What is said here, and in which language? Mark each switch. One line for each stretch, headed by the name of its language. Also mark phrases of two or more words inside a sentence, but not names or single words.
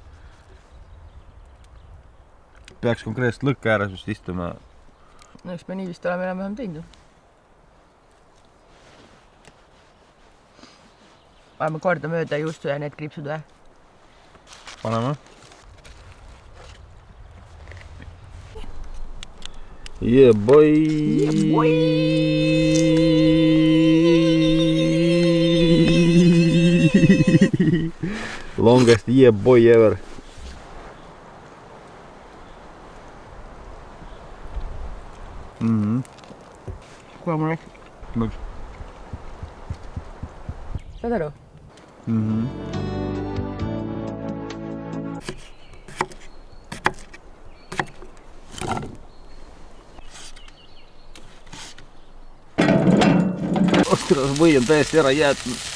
Estonian: Peaks konkreetselt lõkke ääres vist istuma. No eks me nii vist oleme enam-vähem teinud. Oleme korda mööda juustu ja need kriipsud või? Paneme.
English: Yeah boy. Longest yeah boy ever.
Estonian: kuule mul läks. Miks? Saad aru? Ostras, või on täiesti ära jäetud.